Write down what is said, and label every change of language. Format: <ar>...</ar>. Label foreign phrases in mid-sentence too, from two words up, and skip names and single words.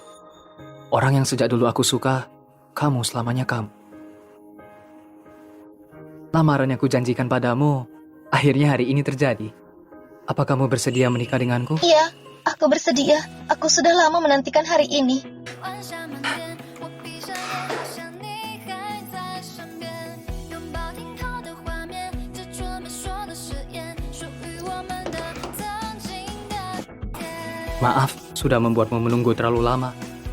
<id>Orang yang sejak dulu aku suka, kamu selamanya kamu. Lamaran yang aku janjikan padamu, akhirnya hari ini terjadi. Apa kamu bersedia menikah denganku? Iya, aku bersedia. Aku sudah lama menantikan hari ini.</id> <zh>晚霞满天，我闭上眼，好像你还在身边，拥抱停靠的画面，这桌面说的誓言，属于我们的曾经的天。</zh> <id>Maaf, sudah membuatmu menunggu terlalu lama.</id>